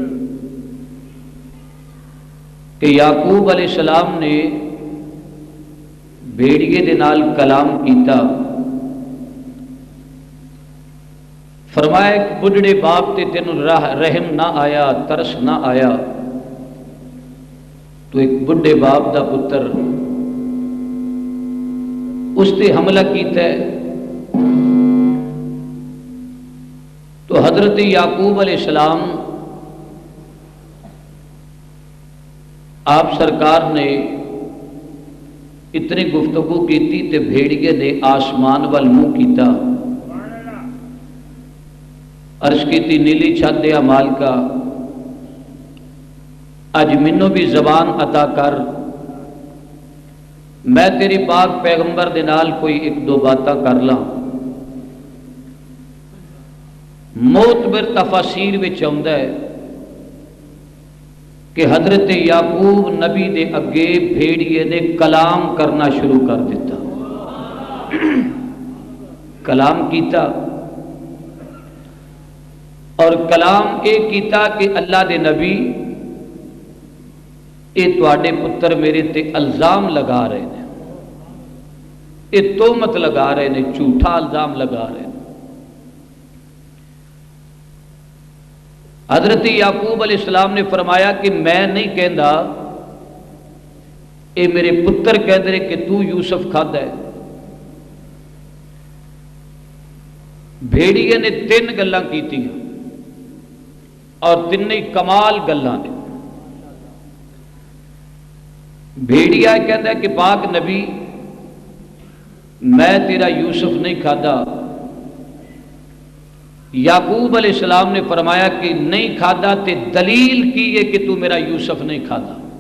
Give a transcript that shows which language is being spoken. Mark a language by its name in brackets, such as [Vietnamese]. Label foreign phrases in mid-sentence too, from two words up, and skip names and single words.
[Punjabi] کہ یعقوب علیہ السلام نے بھیڑیے دے نال کلام کیتا، فرمایا ایک بڈھڑے باپ تے تینوں رحم نہ آیا، ترس نہ آیا، تو ایک بڈھے باپ دا پتر اس تے حملہ کیتا ہے۔ تو حضرت یعقوب علیہ السلام آپ سرکار نے اتنی گفتگو کیتی تے بھیڑیے نے آسمان وال منہ کیتا، عرض کیتی نیلی چھت دیا مالکا اج منو بھی زبان عطا کر، میں تیری پاک پیغمبر دے نال کوئی ایک دو باتاں کر لاں۔ معتبر تفاسیر وچ آندا ہے کہ حضرت یعقوب نبی دے اگے بھیڑیے نے کلام کرنا شروع کر دیتا، کلام کیتا اور کلام اے کیتا کہ اللہ دے نبی اے تواڈے پتر میرے تے الزام لگا رہے ہیں، اے تہمت لگا رہے ہیں، جھوٹا الزام لگا رہے ہیں۔ حضرت یعقوب علیہ السلام نے فرمایا کہ میں نہیں کہندا، اے میرے پتر کہندے نے کہ تو یوسف کھادا ہے۔ بھیڑیے نے تین گلاں کیتیاں اور تینوں کمال گلاں نے۔ بھیڑیا کہندا ہے کہ پاک نبی میں تیرا یوسف نہیں کھادا۔ یعقوب علیہ السلام نے فرمایا کہ نہیں کھادا تے دلیل کی ہے کہ تو میرا یوسف نہیں کھادا؟